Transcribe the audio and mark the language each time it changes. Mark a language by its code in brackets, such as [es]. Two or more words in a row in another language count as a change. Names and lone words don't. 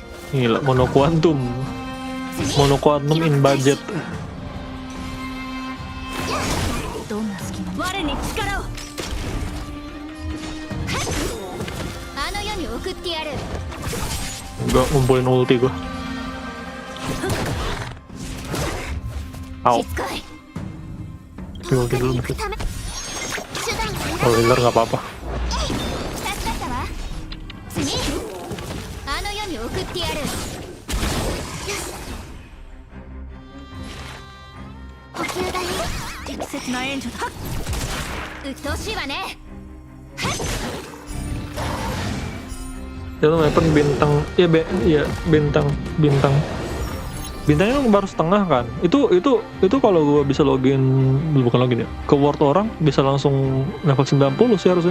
[id] Gila, mono quantum in budget. [ja] どんな隙間も我に力をあの世に送ってやる [id] Gak ngumpulin ulti gue. Au. [ja] しつこい [id] Tapi ulti dulu mesti. Kalau healer gak apa-apa. [ja] 助かったわ次あの世に送ってやるよし補給だよ適切な援助だうっとうしいわね [id] Itu weapon bintang, ya bintangnya baru setengah kan. Itu kalau gue bisa login, bukan login ya, ke Word orang bisa langsung level 90 sih harusnya.